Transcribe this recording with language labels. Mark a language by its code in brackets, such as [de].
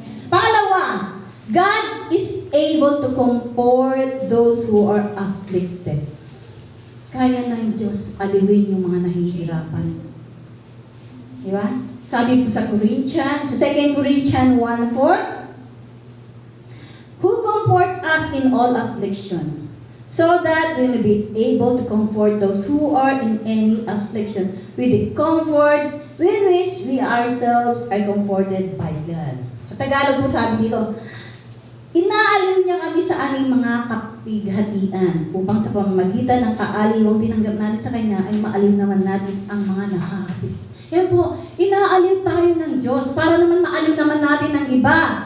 [en] Pangalawa, God is able to comfort those who are afflicted. [tl] Kaya ng Diyos aliwin yung mga nahihirapan. Di ba? Sabi po sa Corinthians, sa [en] 2 Corinthians 1:4, who comfort us in all affliction, so that we may be able to comfort those who are in any affliction with the comfort with which we ourselves are comforted by God. [tl] Sa Tagalog po sabi dito, inaaliw niya kami sa aming mga kapighatian upang sa pamamagitan ng kaaliwang tinanggap natin sa Kanya ay maaliw naman natin ang mga nakakapis. Yan po, inaaliw tayo ng Diyos para naman maaliw naman natin ang iba.